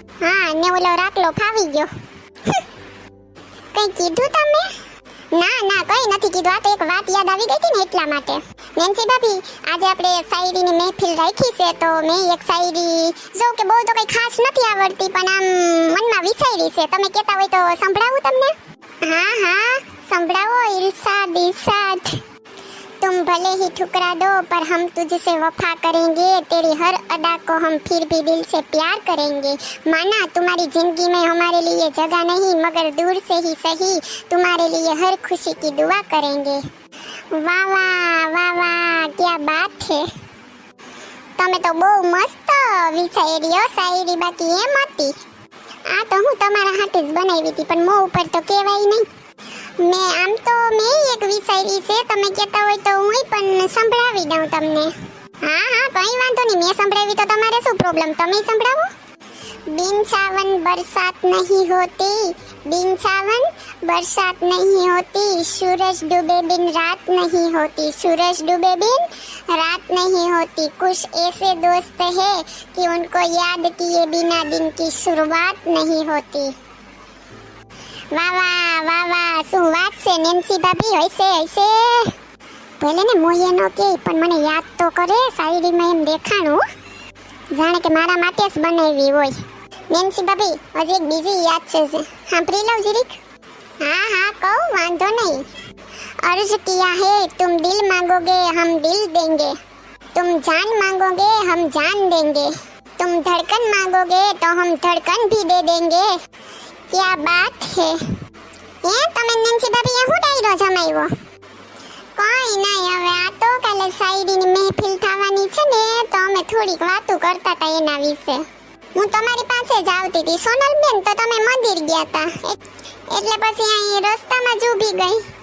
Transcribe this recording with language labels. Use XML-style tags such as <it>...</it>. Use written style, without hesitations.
<gu>હા, ને ઓલો રાખલો ફાવી ગયો. કંઈ કીધું તમે? ના કંઈ નથી કીધું, આ તો એક વાત યાદ આવી ગઈ હતી ને એટલા માટે. નેન્સી ભાભી, આજે આપણે શાયરીની મહેફિલ રાખી છે, તો મેં એક શાયરી જો કે બહુ તો કંઈ ખાસ નથી આવડતી, પણ આમ મનમાં વિચારી છે, તમે કહેતા હોય તો સંભળાવું તમને?</gu> <hi>હા संभळाओ इरशाद तुम भले ही ठुकरा दो पर हम तुझसे वफा करेंगे, तेरी हर अदा को हम फिर भी दिल से प्यार करेंगे, माना तुम्हारी जिंदगी में हमारे लिए जगह नहीं मगर दूर से ही सही तुम्हारे लिए हर खुशी की दुआ करेंगे। वाह वाह क्या बात है,</hi> <gu>તમે તો બહુ મસ્ત વિચાર્યો શાયરી, બાકી એમ હતી આ તો હું તમારા હાથે જ બનાવી હતી, પણ મોં ઉપર તો કહેવાય નહીં. મેં એક વિચારી છે, તમે કહેતા હોય તો હું પણ સંભળાવી દઉં તમને. હા કંઈ વાંધો નહીં, મેં સંભળાવી તો તમારે શું પ્રોબ્લેમ, તમે સંભળાવો.</gu> <hi>बिन सावन बरसात नहीं होती, बिन सावन बरसात नहीं होती, सूरज डूबे बिन रात नहीं होती, सूरज डूबे बिन रात नहीं होती, कुछ ऐसे दोस्त है कि उनको याद किए बिना दिन की शुरुआत नहीं होती।</hi> <gu>વાહ શું વાત છે નેન્સી ભાભી, હશે ભલે ને મોયે નો કે પણ મને યાદ તો કરે, શાયરીમાં એમ દેખાણું જાણે કે મારા માટે જ બનાવી હોય. નેન્સી ભાભી, હજી એક બીજી યાદ છે, સાંભળી લઉં જરીક. હા કહું, વાંધો નહીં.</gu> <hi>अर्ज किया है तुम दिल मांगोगे हम दिल देंगे, तुम जान मांगोगे हम जान देंगे, तुम धड़कन मांगोगे तो हम धड़कन भी दे देंगे, क्या बात है.</hi> <gu>તમે નેન્સી ભાભી હું ડાયરો જમાવ્યો? કોઈ નહીં, હવે આ તો કાલે શાયરીની મહેફિલ થવાની છે ને, તો અમે થોડીક વાતો કરતા હતા એના વિશે. હું તમારી પાસે જ આવતી હતી સોનલબેન, તો તમે મંદિર ગયા હતા, એટલે પછી અહીં રસ્તામાં જ ઊભી ગઈ.</gu>